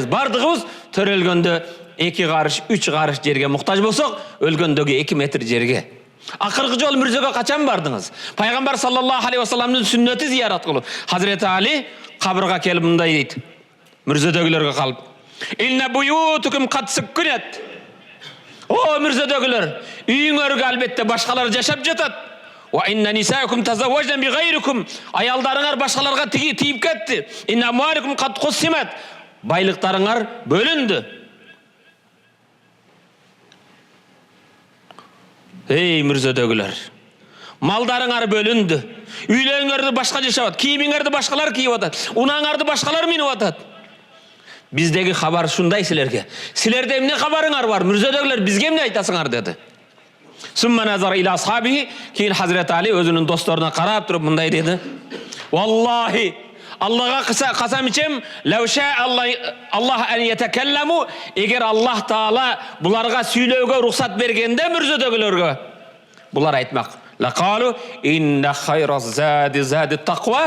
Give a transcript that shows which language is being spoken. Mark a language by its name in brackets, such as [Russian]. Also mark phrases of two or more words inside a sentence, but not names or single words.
[Kyrgyz] Бардыгыбыз төрөлгөндө 2 карыш, 3 карыш жерге муктаж болсок, өлгөндөгү 2 метр жерге. Акыркы жолу мүрзөгө качан бардыңыз? Пайгамбар [Arabic] صلى الله عليه وسلم [Kyrgyz] сүннөтү зиярат кылуу. Hazreti Али кабырга келип мындай дейт. Мүрзөдөгүлөргө калып: [Arabic] "إن بيوتكم قد سكنت." [Kyrgyz] О мүрзөдөгүлөр, үйүңөргө албетте башкалар жашап жатат. [Arabic] وإن نساءكم تزوجن بغيركم. [Kyrgyz] Аялдарыңар башкаларга тийип кетти. [Arabic] إن أموالكم قد قسمت. [Kyrgyz] Байлыктарыңар бөлүндү. Эй мүрзөдөгүлөр, малдарыңар бөлүндү. Үйлөрүңөрдү башка жашап атат, кийимиңерди башкалар кийип атат, унаңарды башкалар минип атат. Биздеги хабар шундай силерге. Силерде эмне хабарыңар бар? Мүрзөдөгүлөр бизге эмне айтасыңар деди. [Arabic] ثم نظر إلى أصحابه, [Kyrgyz] кийин Hazreti Али өзүнүн досторуна карап туруп мындай деди: "Валлахи, Аллага касам ичем, [Arabic] لو شاء الله أن يتكلموا, [Kyrgyz] эгер Аллах Таала буларга сүйлөөгө рухсат бергенде мүрзөдөгүлөргө, булар айтмак: [Arabic] "لقالوا إن خير الزاد الزاد التقوى."